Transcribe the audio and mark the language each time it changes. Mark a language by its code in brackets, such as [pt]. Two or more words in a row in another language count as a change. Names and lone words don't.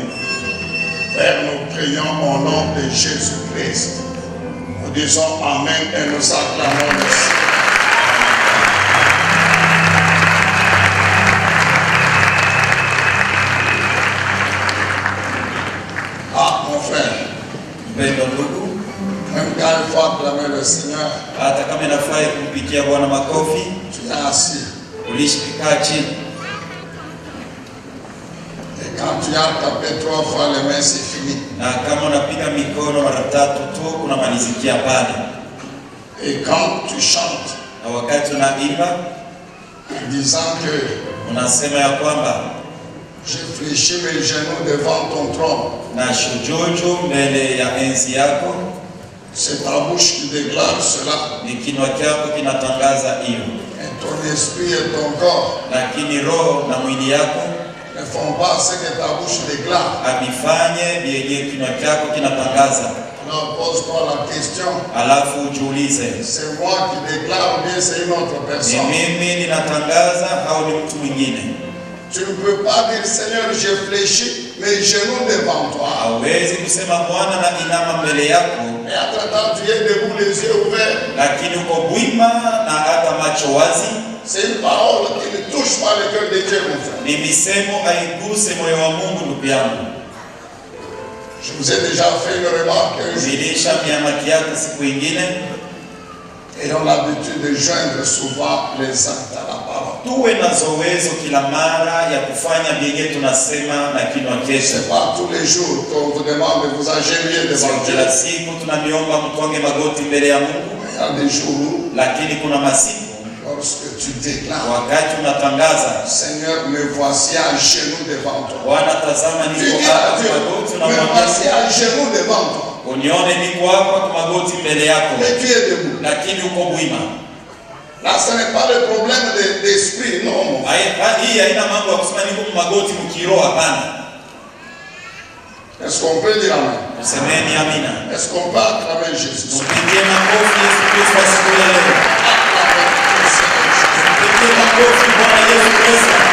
[fr] Père, nous prions au nom de Jésus-Christ. Nous disons Amen et nous acclamons merci. Ah, mon frère. [sw] Mpendwa ndugu, [fr] Même quand il faut acclamer le Seigneur, [sw] hata kama inafurahi kumpigia Bwana makofi, [fr] tu es assis. [sw] ulishikaa chini, [fr] Et quand tu as tapé 3 fois les mains, c'est fini. [sw] na kama unapiga mikono mara tatu tu unamalizikia pale. [fr] Et quand tu chantes [sw] Na wakati unaimba [fr] en disant que [sw] unasema ya kwamba [fr] je fléchis mes genoux devant ton trône, [sw] na shujudu mbele ya enzi yako, [fr] c'est ta bouche qui déclare cela. [sw] ni kinywa chako kinatangaza hiyo, [fr] Et ton esprit et ton corps [sw] lakini roho na mwili yako [fr] ne font pas ce que ta bouche déclare. [sw] avifanye vyenye kinywa chako kinatangaza. [fr] Alors pose-toi la question, [sw] Alafu ujiulize, [fr] c'est moi qui déclare ou bien c'est une autre [sw] ni [fr] personne? [sw] mimi ninatangaza au ni mtu mwingine? [fr] Tu ne peux pas dire Seigneur, je fléchis mes genoux devant toi. [sw] Hauwezi kusema Bwana na inama mbele yako, [fr] Et entre-temps, tu es debout, les yeux ouverts. [sw] lakini uko bwima na hata macho wazi. [fr] C'est une parole qui ne touche pas le cœur de Dieu, mon frère. [sw] Ni misemo haiguse moyo wa Mungu, ndugu yangu. [fr] Je vous ai déjà fait une remarque. [sw] Zilisha miamaki yako siku ingine. [fr] Ayons l'habitude de joindre souvent les actes à la parole. [sw] Tuwe na zowezo kila mara ya kufanya vyenye tunasema na kinywa chetu. [fr] C'est pas tous les jours qu'on vous demande de vous agenouiller devant [sw] Sio [fr] Dieu. [sw] kila siku tunamiomba mtwange magoti mbele ya Mungu, [fr] Il y a des jours où, [sw] lakini kuna masiku [fr] lorsque tu déclares, [sw] wakati unatangaza, [fr] Seigneur, me voici à genoux devant toi. [sw] Bwana tazama [fr] Tu [sw] niko [fr] dis à [sw] hapa [fr] Dieu, [sw] kwa magoti, [fr] me [sw] unamwambia [fr] voici à genoux devant toi. [sw] unione niko hapa kwa magoti mbele yako, [fr] Mais tu es debout. [sw] lakini uko bwima. [fr] Là, ce n'est pas le problème d'esprit, non, mon frère. [sw] Hii haina mambo ya kusema niko magoti mkiroho, hapana. [fr] Est-ce qu'on peut dire Amen? [sw] Semeni amina. [fr] Est-ce qu'on peut acclamer Jésus? [sw] Mpigie makofi Yesu Kristo siku ya leo. [fr] Acclamer le Seigneur Jésus. [sw] Mpigie makofi Bwana Yesu Kristo.